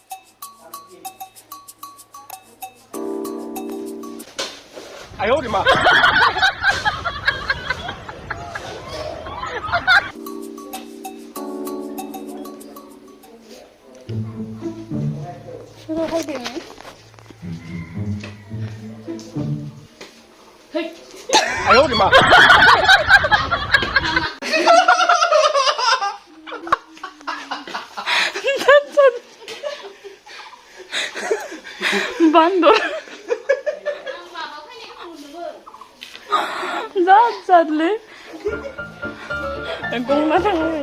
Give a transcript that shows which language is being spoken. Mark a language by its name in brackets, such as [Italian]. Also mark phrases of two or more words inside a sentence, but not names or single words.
[Chinese] 哎呦我的妈！ [Bodo] सोरबा फैदों [Chinese] 哎呦我的妈！ [Bodo] बांदर जादले गंना थांबाय